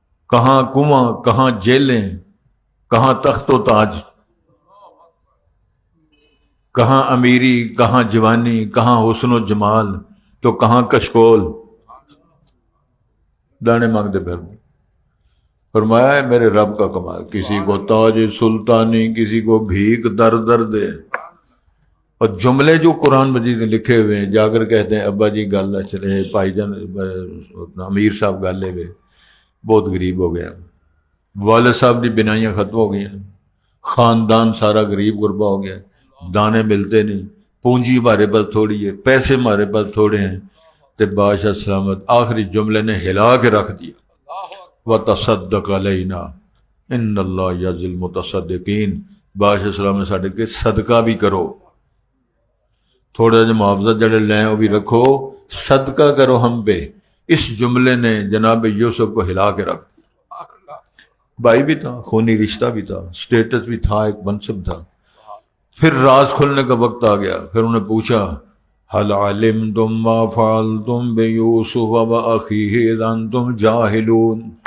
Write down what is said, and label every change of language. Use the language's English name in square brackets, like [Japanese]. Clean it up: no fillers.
[Urdu] کہاں کنواں، کہاں جیلیں، کہاں تخت و تاج، کہاں امیری، کہاں جوانی، کہاں حسن و جمال، تو کہاں کشکول. دانے مانگتے پھر فرمایا ہے میرے رب کا کمال. کسی کو تاج سلطانی، کسی کو بھیک در در دے. اور جملے جو قرآن مجید میں لکھے ہوئے ہیں، جا کر کہتے ہیں ابا جی گل چلے بھائی جان امیر صاحب گالے ہوئے بہت غریب ہو گیا، والد صاحب کی بنائیاں ختم ہو گئی ہیں، خاندان سارا غریب غربا ہو گیا، دانے ملتے نہیں، پونجی ہمارے پاس تھوڑی ہے، پیسے ہمارے پاس تھوڑے ہیں. تو بادشاہ سلامت آخری جملے نے ہلا کے رکھ دیا، [Arabic] وَتَصَدَّقَ عَلَيْنَا إِنَّ اللَّهَ يَجْزِي الْمُتَصَدِّقِينَ. [Urdu] بادشاہ سلام نے ساڈے کے صدقہ بھی کرو، تھوڑا جا معاوضہ جڑے لیں وہ بھی رکھو، صدقہ کرو ہم پہ. اس جملے نے جناب یوسف کو ہلا کے رکھ دیا. بھائی بھی تھا، خونی رشتہ بھی تھا، سٹیٹس بھی تھا، ایک منصب تھا. پھر راز کھلنے کا وقت آ گیا. پھر انہوں نے پوچھا [Arabic] هل علمتم ما فعلتم بيوسف وأخيه إذ أنتم جاهلون.